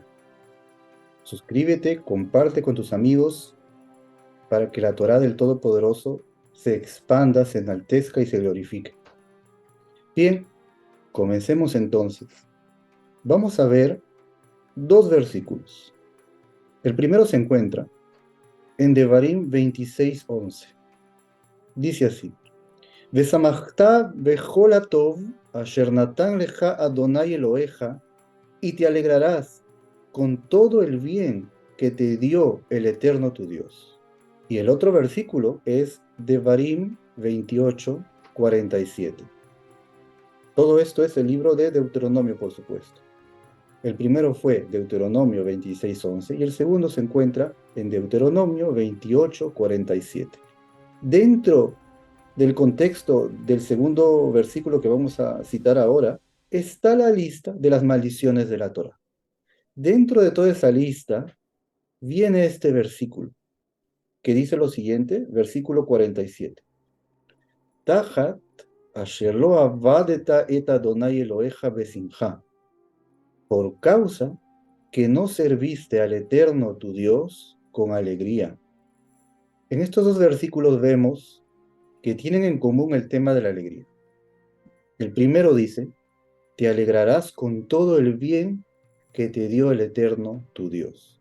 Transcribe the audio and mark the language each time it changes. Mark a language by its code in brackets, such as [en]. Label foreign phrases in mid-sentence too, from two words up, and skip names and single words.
[es] Suscríbete, comparte con tus amigos para que la Torá del Todopoderoso se expanda, se enaltezca y se glorifique. Bien, comencemos entonces. Vamos a ver dos versículos. El primero se encuentra en Devarim 26:11. Dice así: [he] ושמחת בכל הטוב אשר נתן לך אדני אלהיך, [es] y te alegrarás con todo el bien que te dio el Eterno tu Dios. Y el otro versículo es Devarim 28:47. Todo esto es el libro de Deuteronomio, por supuesto. El primero fue Deuteronomio 26:11 y el segundo se encuentra en Deuteronomio 28:47. Dentro del contexto del segundo versículo que vamos a citar ahora, está la lista de las maldiciones de la Torá. Dentro de toda esa lista viene este versículo, que dice lo siguiente, versículo 47. [he] תחת אשר לא עבדת את אדני אלהיך בשמחה, [es] por causa que no serviste al Eterno tu Dios con alegría. En estos dos versículos vemos que tienen en común el tema de la alegría. El primero dice, te alegrarás con todo el bien que te dio el Eterno, tu Dios.